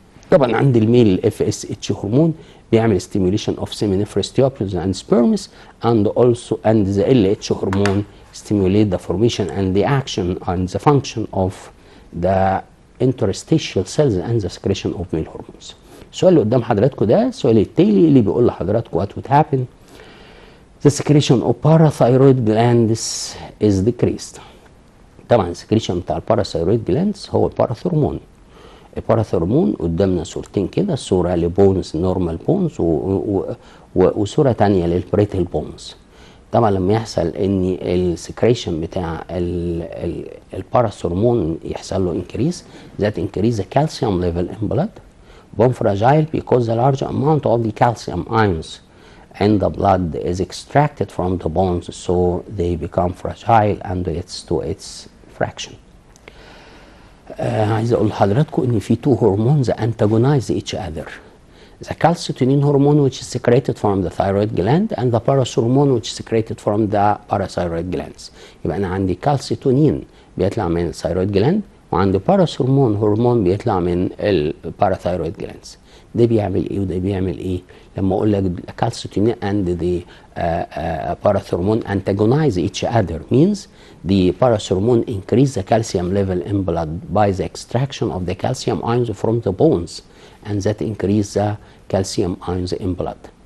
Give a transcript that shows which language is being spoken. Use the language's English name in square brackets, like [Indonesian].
[Arabic] طبعا عند الميل اف اس اتش هرمون بيعمل [English] stimulation of seminiferous tubules and sperms and also and the LH hormone stimulate the formation and the action and the function of the interstitial cells and the secretion of male hormones. [Arabic] السؤال اللي قدام حضراتكم ده السؤال التالي اللي بيقول لحضراتكم [English] what would happen the secretion of parathyroid glands is decreased. [Arabic] طبعا السكريشن بتاع الباراثيرويد جلاندز هو الباراثورمون. الباراثورمون قدامنا صورتين كده، صوره لبونز نورمال بونز وصوره ثانيه للبريتل بونز. طبعا لما يحصل ان السكريشن بتاع الباراثورمون يحصل له انكريز [English] that increase the calcium level in blood. Bone fragile because the large amount of the calcium ions in the blood is extracted from the bones so they become fragile and it's to its fraction. [Arabic] عايز اقول لحضراتكم ان في [English] two hormones antagonize each other. the calcitonin hormone which is secreted from the thyroid gland and the parathormone which is secreted from the parathyroid glands. [Arabic] يبقى أنا عندي calcitonin بيطلع من الثايرويد جلاند، وعندي باراثورمون هرمون بيطلع من الباراثايرويد جلاندز. ده بيعمل ايه وده بيعمل ايه؟ لما اقول لك [English] calcitonin and the parathormone antagonize each other means the parathormone increase the calcium level in blood by the extraction of the calcium ions from the bones, and that increase the calcium ions in blood.